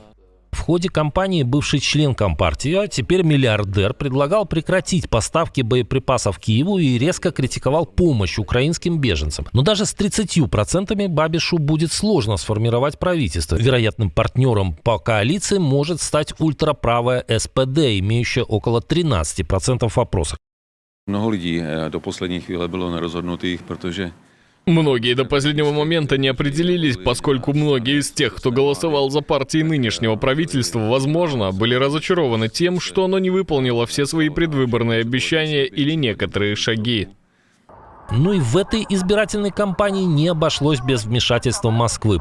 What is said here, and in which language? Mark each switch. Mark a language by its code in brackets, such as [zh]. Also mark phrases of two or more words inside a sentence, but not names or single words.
[ru] В ходе кампании бывший член Компартии, а теперь миллиардер, предлагал прекратить поставки боеприпасов Киеву и резко критиковал помощь украинским беженцам. Но даже с 30% Бабишу будет сложно сформировать правительство. Вероятным партнером по коалиции может стать ультраправая СПД, имеющая около 13% в опросах. [cs] Mnoho lidí do poslední chvíle bylo nerozhodnutých, protože [ru] Многие до последнего момента не определились, поскольку многие из тех, кто голосовал за партии нынешнего правительства, возможно, были разочарованы тем, что оно не выполнило все свои предвыборные обещания или некоторые шаги. Ну и в этой избирательной кампании не обошлось без вмешательства Москвы.